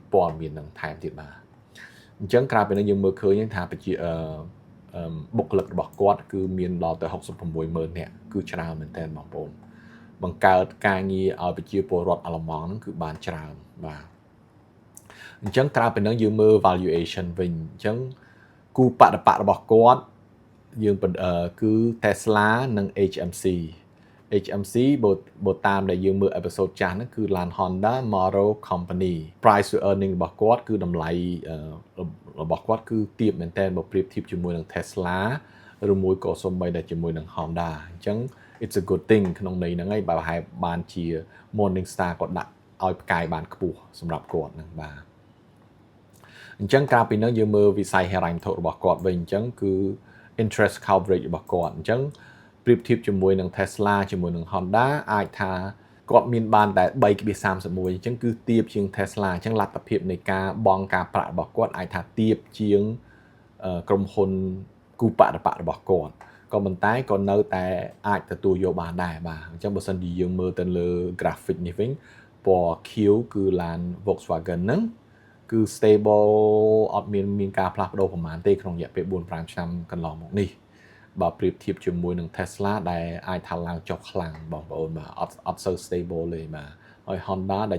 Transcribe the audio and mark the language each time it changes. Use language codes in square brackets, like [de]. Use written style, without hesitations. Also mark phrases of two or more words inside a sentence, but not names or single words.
[km] ព័ត៌មាននឹងថែមទៀតបាទអញ្ចឹងក្រៅពីនេះយើងមើលឃើញថាប្រជាបុគ្គលិករបស់គាត់គឺមានដល់ទៅ66,000នាក់គឺច្រើនមែនទែនបងប្អូនបង្កើតការងារឲ្យប្រជាពលរដ្ឋអាល្លឺម៉ង់ហ្នឹងគឺបានច្រើនបាទអញ្ចឹងក្រៅពីនេះយើងមើល valuation វិញអញ្ចឹងគូបដិបត្តិរបស់គាត់យើងគឺ Tesla និង HMC បើ តាមដែលយើងមើល episode ចាស់ហ្នឹងគឺ ឡាន Honda Motor Company [en] price to earning [km] របស់គាត់គឺតម្លៃរបស់គាត់គឺទាបមែនតើបើប្រៀបធៀបជាមួយនឹង Tesla ឬមួយក៏សូម្បីតែជាមួយនឹង Honda អញ្ចឹង [en] it's a good thing [km] ក្នុងន័យហ្នឹងហើយបើប្រហែលបានជា Morning Star គាត់ដាក់ឲ្យផ្កាយបានខ្ពស់សម្រាប់គាត់ហ្នឹងបាទអញ្ចឹងក្រៅពីហ្នឹងយើងមើលវិស័យហិរញ្ញវត្ថុរបស់គាត់វិញអញ្ចឹងគឺ [en] interest coverage [km] របស់គាត់អញ្ចឹងប្រៀបធៀបជាមួយនឹង Tesla ជាមួយនឹង Honda អាចថាគាត់មានបានតែ 3.31 អញ្ចឹងគឺទាបជាង Tesla អញ្ចឹងលទ្ធភាពនៃការបង់ការ ប្រាក់របស់គាត់អាចថាទាបជាងក្រុមហ៊ុនគូបដិបត្តិរបស់គាត់ក៏ប៉ុន្តែក៏នៅតែអាចទទួលយកបានដែរបាទអញ្ចឹងបើសិនជាយើងមើលទៅលើ graphic នេះវិញពណ៌ខៀវគឺឡាន Volkswagen ហ្នឹងគឺ stable អត់មានការផ្លាស់ប្ដូរប្រហែលទេក្នុងរយៈពេល 4-5 ឆ្នាំកន្លងមកនេះបើប្រៀបធៀបជាមួយនឹង Tesla ដែលអាចថាឡើងចុះខ្លាំងបងប្អូនបាទអត់សូវ stable ទេបាទហើយ Honda ដែល